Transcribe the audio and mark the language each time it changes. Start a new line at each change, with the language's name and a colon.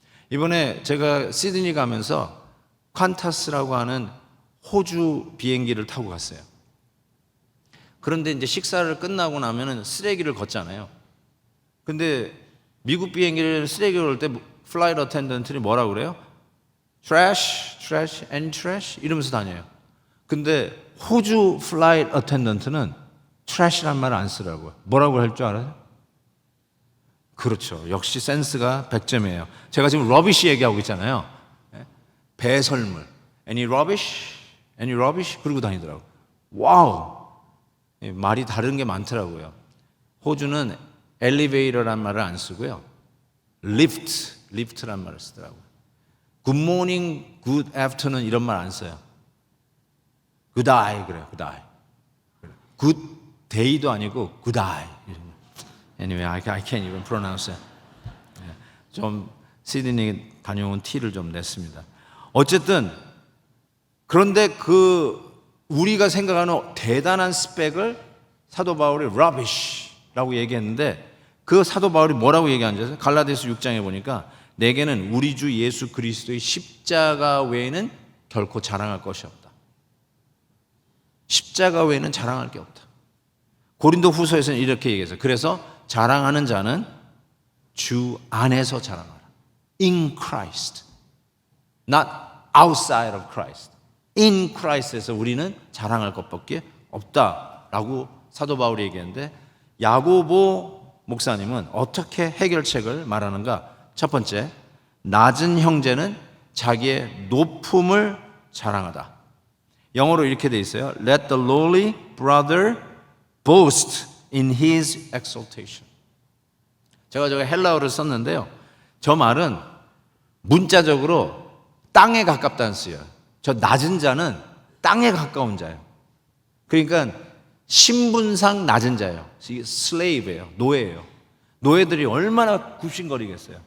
Korean: 이번에 제가 시드니 가면서 퀀타스라고 하는 호주 비행기를 타고 갔어요. 그런데 이제 식사를 끝나고 나면은 쓰레기를 걷잖아요. 근데 미국 비행기를 쓰레기를 걸 때 플라이트 어텐던트들이 뭐라고 그래요?
English: trash, trash, and trash
Korean: 이러면서 다녀요. 근데 호주 플라이트 어텐던트는 trash란 말을 안 쓰라고요. 뭐라고 할 줄 알아요? 그렇죠. 역시 센스가 100점이에요. 제가 지금 rubbish 얘기하고 있잖아요. 배설물.
English: Any rubbish? Any rubbish?
Korean: 그러고 다니더라고요. 와우. 말이 다른 게 많더라고요. 호주는 엘리베이터란 말을 안 쓰고요. lift란 말을 쓰더라고요.
English: good morning, good afternoon
Korean: 이런 말 안 써요.
English: good eye
Korean: 그래요.
English: good eye. good day도 아니고 good eye. Anyway, I can't even pronounce it.
Korean: 좀 시드니 다녀온 티를 좀 냈습니다. 어쨌든 그런데 우리가 생각하는 대단한 스펙을 사도 바울이 rubbish라고 얘기했는데 그 사도 바울이 뭐라고 얘기하는지 아세요? 갈라디아서 6장에 보니까 내게는 우리 주 예수 그리스도의 십자가 외에는 결코 자랑할 것이 없다. 십자가 외에는 자랑할 게 없다. 고린도 후서에서는 이렇게 얘기했어요. 그래서 자랑하는 자는 주 안에서 자랑하라.
English: In Christ. Not outside of Christ.
Korean: In Christ에서 우리는 자랑할 것밖에 없다라고 사도 바울이 얘기했는데 야고보 목사님은 어떻게 해결책을 말하는가? 첫 번째, 낮은 형제는 자기의 높음을 자랑하다. 영어로 이렇게 돼 있어요.
English: Let the lowly brother boast in his exaltation.
Korean: 제가 헬라어를 썼는데요. 저 말은 문자적으로 땅에 가깝다는 쓰여요. 저 낮은 자는 땅에 가까운 자예요. 그러니까 신분상 낮은 자예요. 슬레이브예요. 노예예요. 노예들이 얼마나 굽신거리겠어요.